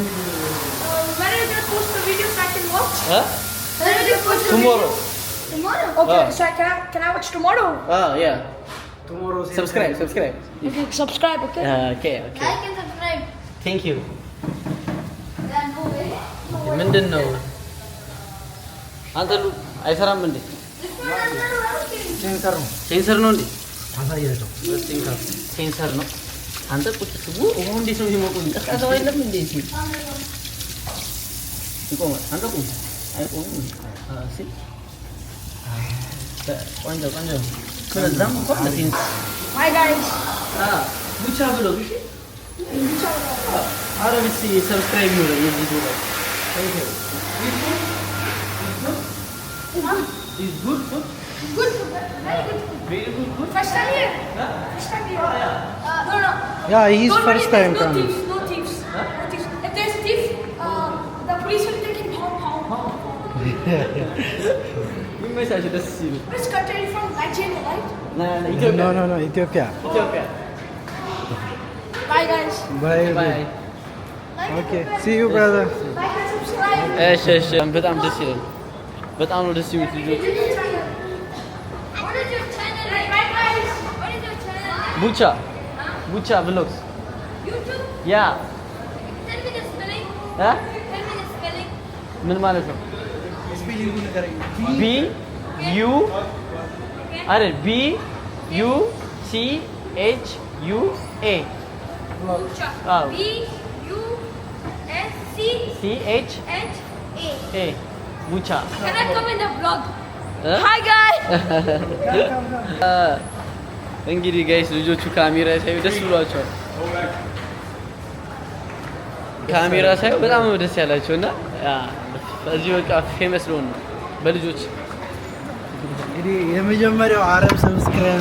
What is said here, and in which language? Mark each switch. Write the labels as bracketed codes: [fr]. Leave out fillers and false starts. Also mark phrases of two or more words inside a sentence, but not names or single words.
[en] When are you gonna post the video so I can watch? Huh? When are you gonna post the Tomorrow. video? Tomorrow? Okay, Ah. so can I watch tomorrow? Yeah. tomorrow Subscribe. Okay, subscribe, okay? Okay. Like and subscribe. Thank you. Yeah, no way. [am] ምንድን ነው አንተ አይሰራም እንዴ? [en] This one I'm not working. [am] ሴንሰር ነው ሴንሰር ነው እንዴ? ታሳያቸው። ሴንሰር ነው። አንተ ቁጭ ስቡ እንዴት ነው የሚሞቀው? ቀዝቃዛው አይደለም እንዴ? ይቆማል። አንተ ቁም። አይቆምም። እሺ ቆንጆ ከዛም እንኳን ለሴንሰር [en] Hi guys. [am] ብቻ ብለው እሺ አረብሲ ሰብስክራይብ ነው የዚህ ቪዲዮ [en] Is good food? Good food. Very good food. Very good food? First time here? Huh? First time here? No. Yeah, he's Don't worry, first time there's coming. No thieves. No thieves. If there's a thief, the police will take him home. [am] ይመቻችሁ ደስ ሲሉ [en] Which country are you from? Nigeria, right? ኢትዮጵያ No, Ethiopia. ኢትዮጵያ Bye, guys. Bye. ባይ Okay, see you, brother. Like and subscribe. [am] እሺ በጣም ደስ ይላል በጣም ነው ደስ የሚሉት ልጆች [en] What is your channel? Bye, guys. What is your channel? ቡቻ vlogs YouTube? ያ Tell me the spelling. እ Tell me the spelling. [am] ምን ማለት ነው B U አይደል B U C H U A [en] Bucha. Oh. B U S C C H H A. A ቡቻ Can I come in the vlog? እ Hi, guys. [am] እንግዲህ ጋይስ ልጆቹ ካሜራ ሳዩ ደስ ብሏቸዋል ካሜራ ሳዩ በጣም ነው ደስ ያላቸውና እዚህ በቃ ፌመስ ሊሆን ነው በልጆች እንግዲህ የመጀመሪያው አረብ ሰብስክራይብ